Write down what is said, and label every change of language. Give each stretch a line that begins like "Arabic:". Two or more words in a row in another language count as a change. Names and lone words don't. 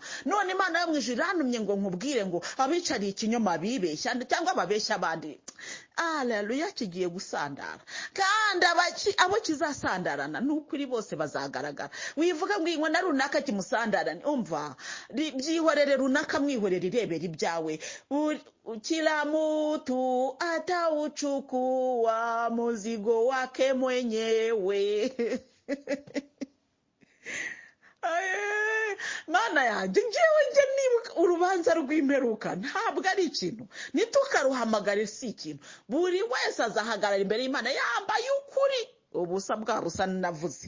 Kinyarwanda: None Imana yo mu ijuru irantumye ngo nkubwire ngo abicariye ikinyoma bibeshya cyangwa babeshya abandi, haleluya, kigiye gusandara. Kandi abo kizasandarana n'ukuri bose bazagaragara. Wivuga ngo ingo na runaka kimusandarane, umva, byihorere runaka, mwihorere irebera ibyawe.
Swahili: Kila mtu atauchukua mzigo wake mwenyewe.
Kinyarwanda: Mana yanjye, ngewe nibuka urubanza rw'imperuka ntabwo ari ikintu ntitukaruhamagare, si ikintu. Buri wese azahagarara imbere y'Imana yambaye ukuri. Ubusa bwa busa navuze.